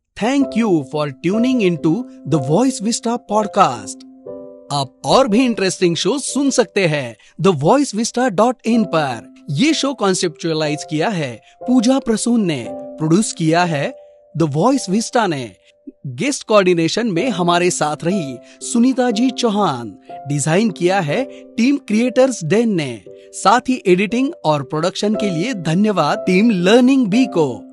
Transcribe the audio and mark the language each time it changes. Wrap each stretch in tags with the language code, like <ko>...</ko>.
<en>Thank you for tuning into the Voice Vista podcast.</en> <hi>आप और भी इंटरेस्टिंग शो सुन सकते हैं thevoiceVista.in पर. ये शो कॉन्सेप्चुअलाइज किया है पूजा प्रसून ने, प्रोड्यूस किया है द वॉइस विस्टा ने. गेस्ट कोऑर्डिनेशन में हमारे साथ रही सुनीता जी चौहान. डिजाइन किया है टीम क्रिएटर्स डेन ने. साथ ही एडिटिंग और प्रोडक्शन के लिए धन्यवाद टीम लर्निंग बी को.</hi>